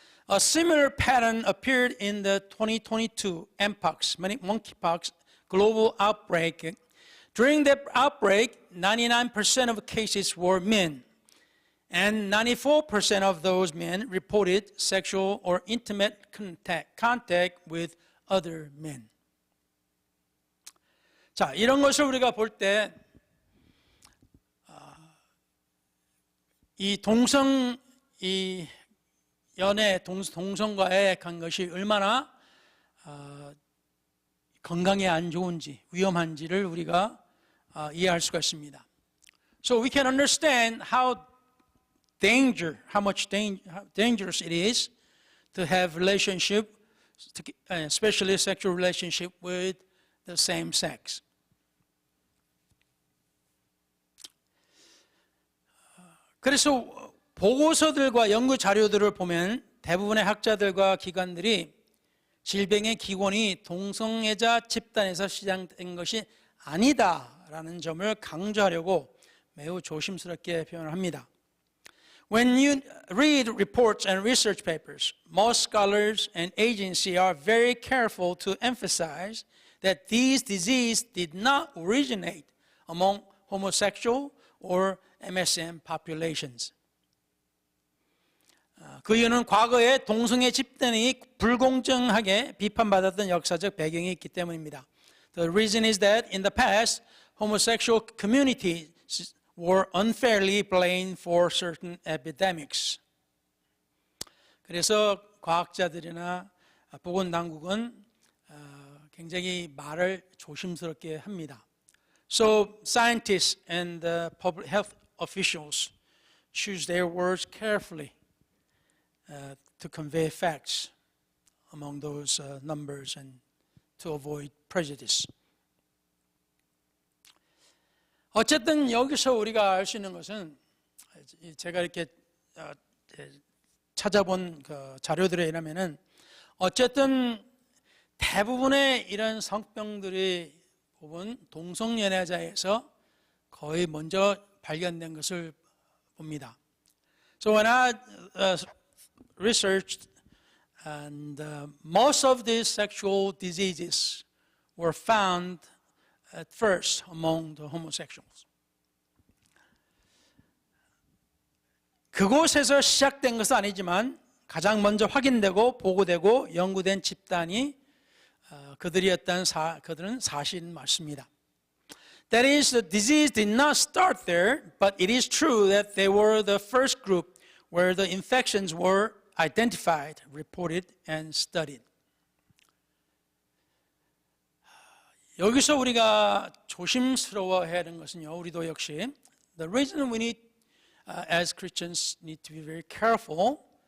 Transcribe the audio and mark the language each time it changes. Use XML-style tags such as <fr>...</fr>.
<en>A similar pattern appeared in the 2022 mpox, monkeypox global outbreak. During that outbreak, 99% of cases were men, and 94% of those men reported sexual or intimate contact with other men.</en> <ko>자, 이런 것을 우리가 볼 때 이 동성 연애 동성과의 간 것이 얼마나 건강에 안 좋은지 위험한지를 우리가 이해할 수가 있습니다.</ko> <en>So we can understand how how much dangerous it is to have relationship, especially sexual relationship with the same sex.</en> <ko>그래서 보고서들과 연구 자료들을 보면 대부분의 학자들과 기관들이 질병의 기원이 동성애자 집단에서 시작된 것이 아니다라는 점을 강조하려고 매우 조심스럽게 표현을 합니다.</ko> <en>When you read reports and research papers, most scholars and agencies are very careful to emphasize that these diseases did not originate among homosexual or MSM populations.</en> <ko>그 이유는 과거에 동성애 집단이 불공정하게 비판받았던 역사적 배경이 있기 때문입니다.</ko> <en>The reason is that in the past, homosexual communities were unfairly blamed for certain epidemics.</en> <ko>그래서 과학자들이나 보건당국은 굉장히 말을 조심스럽게 합니다.</ko> <en>So scientists and public health officials choose their words carefully to convey facts among those numbers and to avoid prejudice.</en> <ko>어쨌든 여기서 우리가 알 수 있는 것은 제가 이렇게 찾아본 그 자료들에 의하면은 어쨌든 대부분의 이런 성병들이 보면 동성연애자에서 거의 먼저 발견된 것을 봅니다.</ko> <en>So when I researched, and most of these sexual diseases were found at first among the homosexuals.</en> <ko>그곳에서 시작된 것은 아니지만 가장 먼저 확인되고 보고되고 연구된 집단이 그들은 사실 맞습니다.</ko> <en>That is, the disease did not start there, but it is true that they were the first group where the infections were identified, reported, and studied.</en> <ko>여기서 우리가 조심스러워해야 하는 것은요, 우리도 역시</ko> <en>the reason we need, as Christians, need to be very careful.</en>